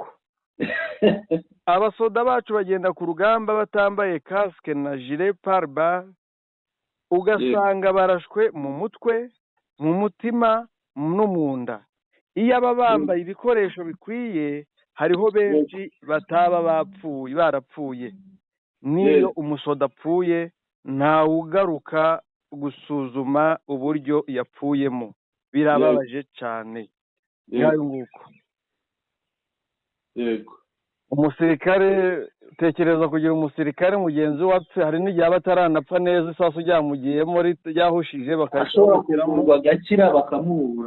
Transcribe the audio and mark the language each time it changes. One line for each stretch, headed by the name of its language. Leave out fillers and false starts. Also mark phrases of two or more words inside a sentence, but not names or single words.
Rundi: Abasoda bacu bagenda ku rugamba batambaye kasike na jire parba, ugasanga barashwe mu mutwe, mu mutima no mu nda. Iyo aba bambaye ibikoresho bikwiye hariho benshi bataba barapfuye. Niyo umusoda apfuye ntawe ugaruka gusuzuma uburyo yapfuyemo. Birababaje cyane. Ngayo nguko. Yego. Umusirikare, tekereza kugira umusirikare mugenzi wapfe, hari n'igihe abataranapfa neza isasu ryamugiyemo ryahushije bakashobora gakira bakamuhura